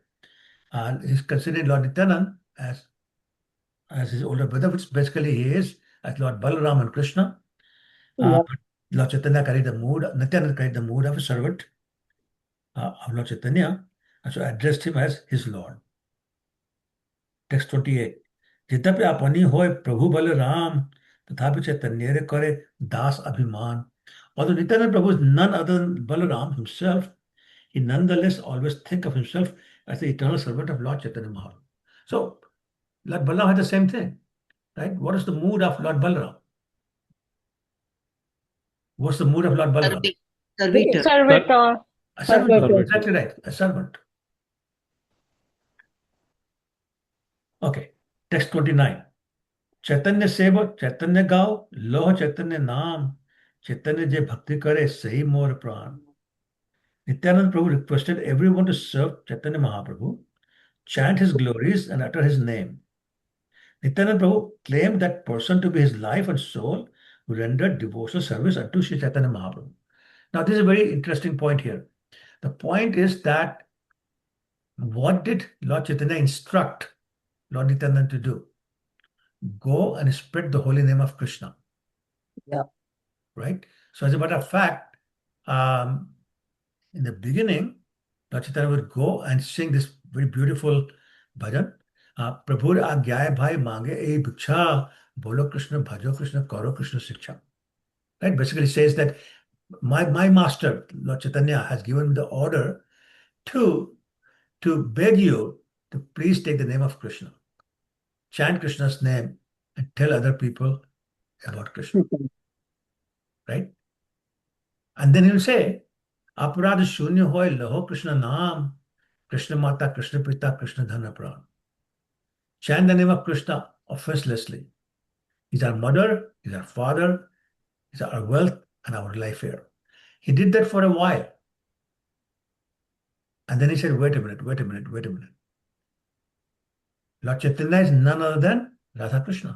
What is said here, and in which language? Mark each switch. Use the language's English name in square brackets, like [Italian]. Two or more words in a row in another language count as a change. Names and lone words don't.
[English] He's considering Lord Nityanand as his older brother, which basically he is, as Lord Balaram and Krishna. Yeah. But Lord Chaitanya carried the mood, Nityanand carried the mood of a servant of Lord Chaitanya, and so addressed him as his Lord. Text 28. [Bangla] যদ্যপি আপনি হয় প্রভু বলরাম তথাপি চৈতন্য রে করে দাস অভিমান. [English] Although Nityananda Prabhu is none other than Balaram himself, he nonetheless always think of himself as the eternal servant of Lord Chaitanya Mahaprabhu. So Lord Balaram had the same thing, right? What is the mood of Lord Balaram? What's the mood of Lord Balaram? Servitor. Servitor. A servant, Servitor. exactly right, a servant. Okay, text 29. [Bangla] চৈতন্য সেব চৈতন্য গাও লহ চৈতন্য নাম চৈতন্য যে ভক্তি করে সহি মোর প্রাণ. [English] Nityananda Prabhu requested everyone to serve Chaitanya Mahaprabhu, chant his glories, and utter his name. Nityananda Prabhu claimed that person to be his life and soul who rendered devotional service unto Sri Chaitanya Mahaprabhu. Now, this is a very interesting point here. The point is that what did Lord Chaitanya instruct Lord Nityananda to do? Go and spread the holy name of Krishna. Yeah. Right? So, as a matter of fact, in the beginning, Lord Chaitanya would go and sing this very beautiful bhajan. [Bangla] প্রভুর আজ্ঞায় ভাই মাঙ্গে এ ভিক্ষা, বলো কৃষ্ণ, ভজো কৃষ্ণ, করো কৃষ্ণ শিক্ষা. [English] Right? Basically says that my master, Lord Chaitanya, has given me the order to beg you to please take the name of Krishna, chant Krishna's name, and tell other people about Krishna. Right? And then he will say, [Bangla] অপরাধ শূন্য হয় লহ কৃষ্ণ নাম কৃষ্ণ মাতা কৃষ্ণ পিতা কৃষ্ণ ধন প্রাণ. [English] Chant the name of Krishna offenselessly. He's our mother, he's our father, he's our wealth and our life here. He did that for a while. And then he said, wait a minute. Lord Chaitanya is none other than Radha Krishna.